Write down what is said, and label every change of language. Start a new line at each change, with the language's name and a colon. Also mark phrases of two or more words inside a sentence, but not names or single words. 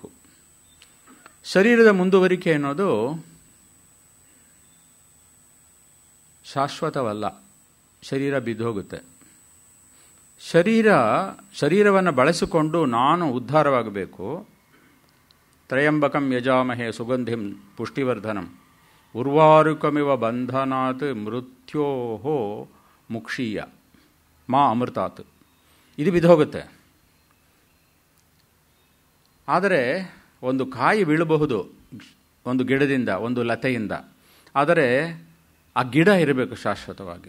Kannada: ಶರೀರದ ಮುಂದುವರಿಕೆ ಅನ್ನೋದು ಶಾಶ್ವತವಲ್ಲ. ಶರೀರ ಬಿದ್ದೋಗುತ್ತೆ. ಶರೀರವನ್ನು ಬಳಸಿಕೊಂಡು ನಾನು ಉದ್ಧಾರವಾಗಬೇಕು.
Sanskrit: ತ್ರಯಂಬಕಂ ಯಜಾಮಹೇ ಸುಗಂಧಿಂ ಪುಷ್ಟಿವರ್ಧನಂ ಉರ್ವಾರುಕಮಿವ ಬಂಧನಾತ್ ಮೃತ್ಯೋಹೋ ಮುಕ್ಷೀಯ ಮಾ ಅಮೃತಾತ್.
Kannada: ಇದು ಬಿದ್ದೋಗುತ್ತೆ. ಆದರೆ ಒಂದು ಕಾಯಿ ಬೀಳಬಹುದು ಒಂದು ಗಿಡದಿಂದ, ಒಂದು ಲತೆಯಿಂದ. ಆದರೆ ಆ ಗಿಡ ಇರಬೇಕು ಶಾಶ್ವತವಾಗಿ.